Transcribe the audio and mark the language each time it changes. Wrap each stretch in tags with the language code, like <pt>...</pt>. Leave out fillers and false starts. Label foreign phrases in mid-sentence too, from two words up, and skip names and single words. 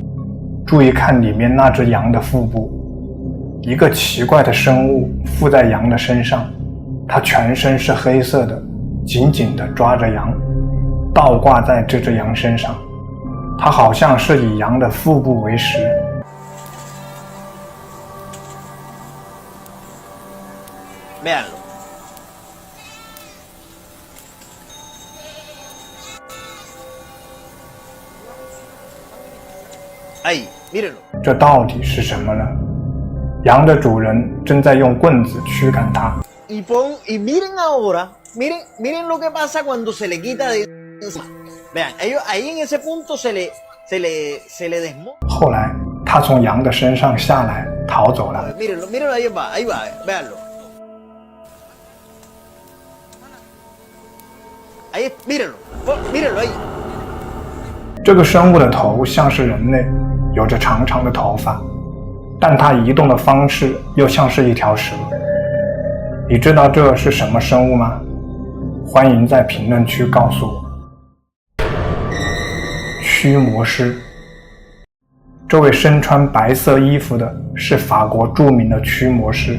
<zh>注意看里面那只羊的腹部，一个奇怪的生物附在羊的身上，它全身是黑色的，紧紧地抓着羊，倒挂在这只羊身上。它好像是以羊的腹部为食。</zh> <es>Véanlo. Ahí, mírenlo.</es> <zh>这到底是什么呢？羊的主人正在用棍子驱赶它。</zh> <es>Y miren ahora, miren lo que pasa cuando se le quita de encima. Vean, ellos ahí en ese punto se le desmonta.</es> <zh>后来，他从羊的身上下来，逃走了。</zh> <es>Mírenlo, ahí va, véanlo. Ahí, mírenlo ahí.</es> <zh>这个生物的头像是人类，有着长长的头发，但它移动的方式又像是一条蛇。你知道这是什么生物吗？欢迎在评论区告诉我。驱魔师， 这位身穿白色衣服的是法国著名的驱魔师。</zh>